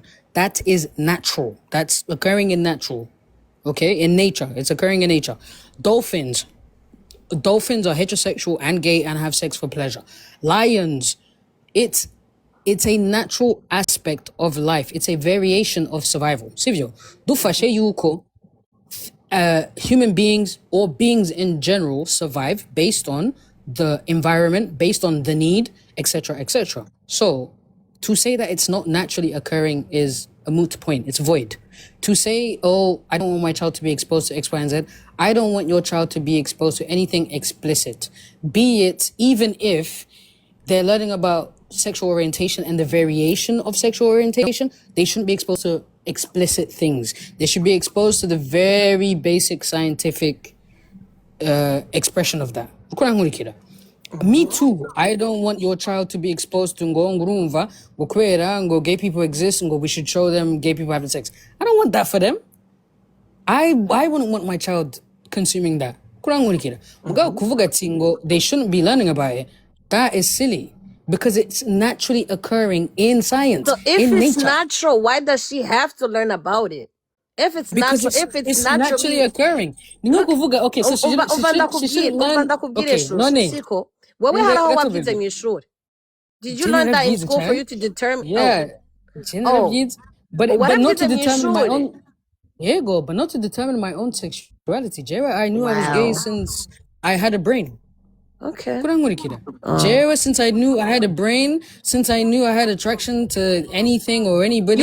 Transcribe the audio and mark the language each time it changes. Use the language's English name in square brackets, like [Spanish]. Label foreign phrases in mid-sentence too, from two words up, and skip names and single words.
[English] That is natural. That's occurring in natural. Okay? In nature. It's occurring in nature. Dolphins are heterosexual and gay and have sex for pleasure. Lions, it's a natural aspect of life. It's a variation of survival. [Rundi] Sivyo, dufashe yuko [English] human beings or beings in general survive based on the environment, based on the need, etc., etc. So to say that it's not naturally occurring is a moot point. It's void. To say, oh, I don't want my child to be exposed to X, Y, and Z. I don't want your child to be exposed to anything explicit. Be it even if they're learning about sexual orientation and the variation of sexual orientation, they shouldn't be exposed to explicit things. They should be exposed to the very basic scientific expression of that. Me too. I don't want your child to be exposed to [Rundi] ngurumva, ngo [English] gay people exist, ngo we should show them gay people having sex. I don't want that for them. I wouldn't want my child consuming that. They shouldn't be learning about it. That is silly. Because it's naturally occurring in science. So if in it's nature. natural, why does she have to learn about it? If it's Because natural, if it's naturally occurring. Okay, so she should learn. Okay, none. [Rundi] Siko, wewe haraho wakize mu ishuri. [English] Did you learn that in school for you to determine? Yeah. But not to determine my own. Yeah, but not to determine my own sexuality. Jera, I knew I was gay since I had a brain. Okay. Jera, since I knew I had a brain, since I knew I had attraction to anything or anybody.